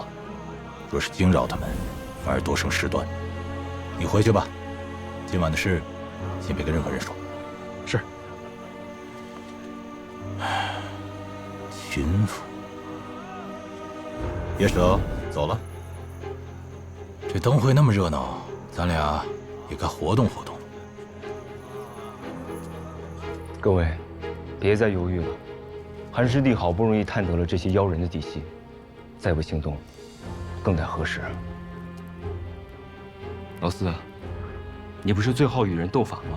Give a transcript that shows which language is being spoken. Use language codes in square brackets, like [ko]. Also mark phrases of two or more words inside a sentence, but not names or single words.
[zh] 若是驚擾他們，反而多生事端。你回去吧，今晚的事，先別跟任何人說。是。秦府，野舍走了。这灯会那麼熱鬧，咱倆也該活動活動。各位，別再猶豫了。韓師弟好不容易探得了這些妖人的底細，再不行動，更待何時？老四，你不是最好與人鬥法嗎？